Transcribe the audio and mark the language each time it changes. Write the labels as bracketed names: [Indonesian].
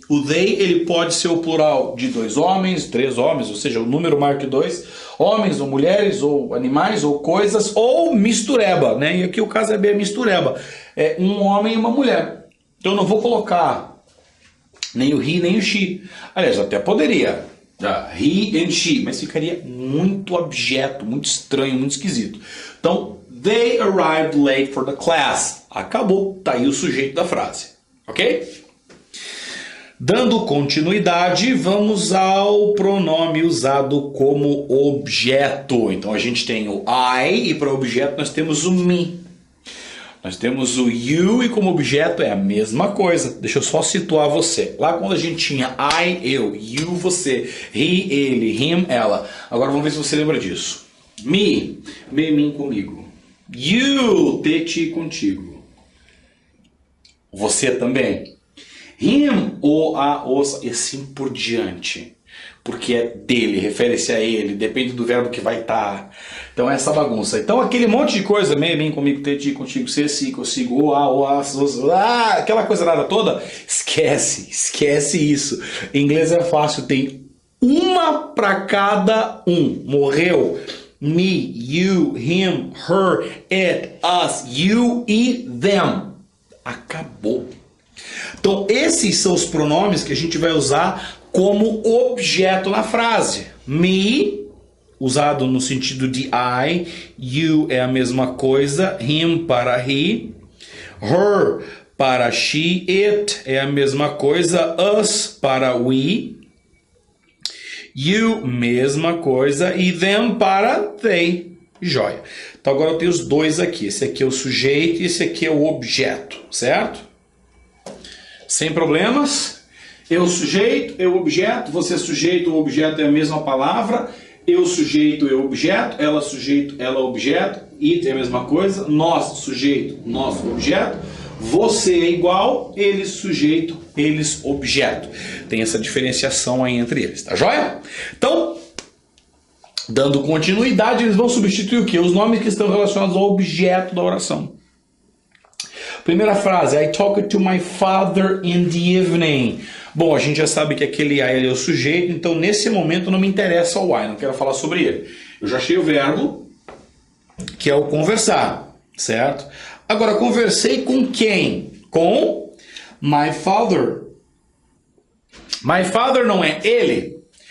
[Portuguese] O they, ele pode ser o plural de 2 homens, 3 homens, ou seja, o número maior que 2, homens ou mulheres, ou animais, ou coisas, ou mistureba, né? E aqui o caso é bem mistureba. É um homem e uma mulher. Então eu não vou colocar nem o he, nem o she. Aliás, até poderia. [English] He and she, [Portuguese] mas ficaria muito abjeto, muito estranho, muito esquisito. Então, [English] they arrived late for the class. [Portuguese] Acabou, tá aí o sujeito da frase. Ok? Dando continuidade, vamos ao pronome usado como objeto. Então a gente tem o I e para objeto nós temos o me. Nós temos o you e como objeto é a mesma coisa. Deixa eu só situar você. Lá quando a gente tinha I, eu, you, você, he, ele, him, ela. Agora vamos ver se você lembra disso. Me, mim, comigo. You, te, contigo. Você também. Him, o, a, os, e assim por diante. Porque é dele, refere-se a ele, depende do verbo que vai estar. Então é essa bagunça. Então aquele monte de coisa, mim, comigo, te, contigo, você, si, consigo, o, a, os, aquela coisa nada toda, esquece isso. Em inglês é fácil, tem uma para cada um. Morreu. [English] Me, you, him, her, it, us, you e them. [Portuguese] Acabou. Então, esses são os pronomes que a gente vai usar como objeto na frase. Me, usado no sentido de I. You é a mesma coisa. Him para he. Her para she. It é a mesma coisa. Us para we. You, mesma coisa. E them para they. Joia. Então, agora eu tenho os dois aqui. Esse aqui é o sujeito e esse aqui é o objeto. Certo? Sem problemas. Eu sujeito, eu objeto, você sujeito, o objeto é a mesma palavra. Eu sujeito, eu objeto, ela sujeito, ela objeto. It é a mesma coisa. Nós sujeito, nós objeto. Você é igual, eles sujeito, eles objeto. Tem essa diferenciação aí entre eles, tá joia? Então, dando continuidade, eles vão substituir o quê? Os nomes que estão relacionados ao objeto da oração. Primeira frase, [English] I talked to my father in the evening. [Portuguese] Bom, a gente já sabe que aquele I ele é o sujeito, então nesse momento não me interessa o I, não quero falar sobre ele. Eu já achei o verbo, que é o conversar, certo? Agora, conversei com quem? Com my father. My father não é ele.